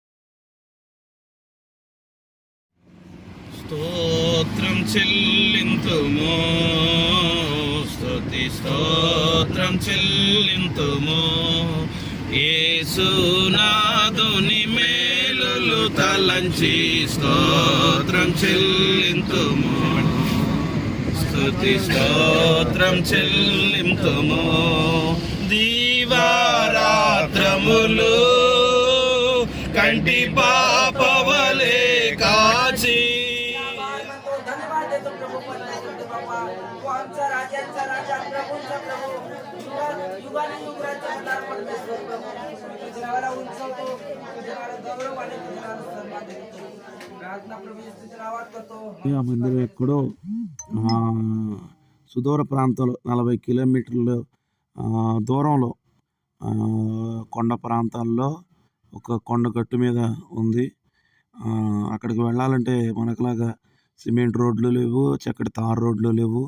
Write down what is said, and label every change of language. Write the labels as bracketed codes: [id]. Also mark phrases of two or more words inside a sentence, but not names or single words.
[te] స్తోత్రం చెల్లింతుము, స్తుతి స్తోత్రం చెల్లింతుము, యేసునాథుని మేలులు తలంచి స్తోత్రం చెల్లింతుము, స్తుతి స్తోత్రం చెల్లింతుము. దీవారాత్రములు కంటి పాపవలే काची [mr] धन्यवाद देतो प्रभू, परमेश्वर बाबा, तू आमचा राजांचा राजा, प्रभूंचा प्रभू, युगानुयुग राज्यदार परमेश्वर प्रभू, तुझ्या नावाला उंचवतो, तुझ्या नावाला गौरवाने तुझ्या नावाला सन्मान देतो. प्रार्थना प्रभू तुझ्या नावात करतो. [te] ఆ మందిరం ఎక్కడో సుదూర ప్రాంతంలో 40 కిలోమీటర్ల దూరంలో కొండ ప్రాంతాల్లో ఒక కొండగట్టు మీద ఉంది. అక్కడికి వెళ్ళాలంటే మనకులాగా సిమెంట్ రోడ్లు లేవు, చక్కటి తారు రోడ్లు లేవు.